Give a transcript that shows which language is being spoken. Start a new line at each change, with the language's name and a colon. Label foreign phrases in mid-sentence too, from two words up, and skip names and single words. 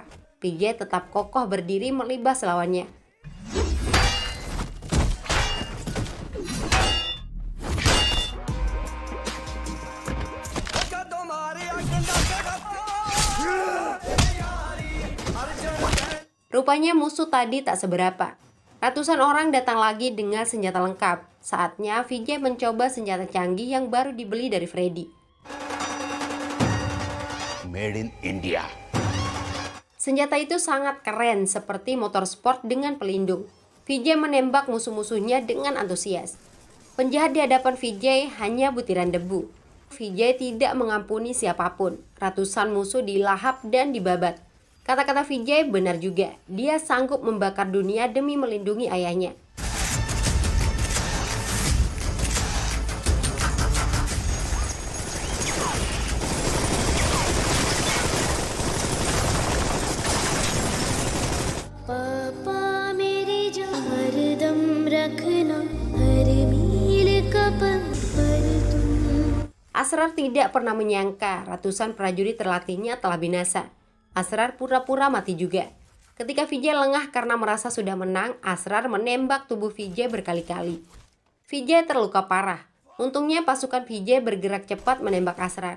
Indonesian: Vijay tetap kokoh berdiri melibas lawannya. Rupanya musuh tadi tak seberapa. Ratusan orang datang lagi dengan senjata lengkap. Saatnya Vijay mencoba senjata canggih yang baru dibeli dari Freddy.
English: Made in India.
Indonesian: Senjata itu sangat keren, seperti motor sport dengan pelindung. Vijay menembak musuh-musuhnya dengan antusias. Penjahat di hadapan Vijay hanya butiran debu. Vijay tidak mengampuni siapapun. Ratusan musuh dilahap dan dibabat. Kata-kata Vijay benar juga. Dia sanggup membakar dunia demi melindungi ayahnya.
Hindi: पापा मेरी जान हरदम रखना हर मील का पल पर तुम.
Indonesian: Asrar tidak pernah menyangka ratusan prajurit terlatihnya telah binasa. Asrar pura-pura mati juga. Ketika Vijay lengah karena merasa sudah menang, Asrar menembak tubuh Vijay berkali-kali. Vijay terluka parah. Untungnya pasukan Vijay bergerak cepat menembak Asrar.